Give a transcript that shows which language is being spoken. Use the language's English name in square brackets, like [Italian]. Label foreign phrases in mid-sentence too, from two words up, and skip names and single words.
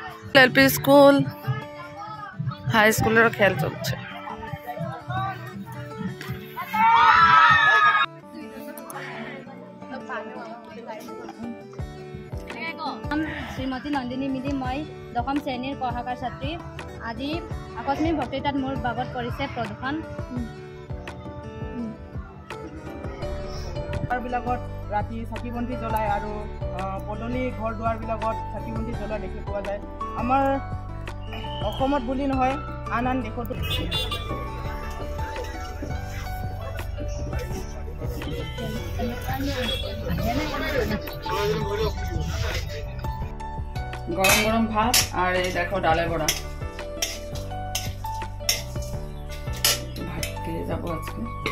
[Bangla] এলপি স্কুল হাই স্কুলের খেল চলছে। [Assamese] শ্রীমতী নন্দিনী মিলি মই দশম শ্ৰেণীৰ পঢ়াকাৰ ছাত্ৰী। আজি আকস্মিক বক্তৃতাত মোৰ বাগত পৰিছে প্ৰদূষণ। বিলাকত ৰাতি চাকি বন্তি জ্বলায় আৰু পদূলি ঘৰ দুৱাৰবিলাকত চাকি বন্তি জ্বলোৱা দেখি পোৱা যায়। আমাৰ অসমত বুলি নহয় আন আন দেশতো [Bangla] গরম গরম ভাত আর এই দেখো ডালে বড়া। ভাত খেয়ে যাবো আজকে।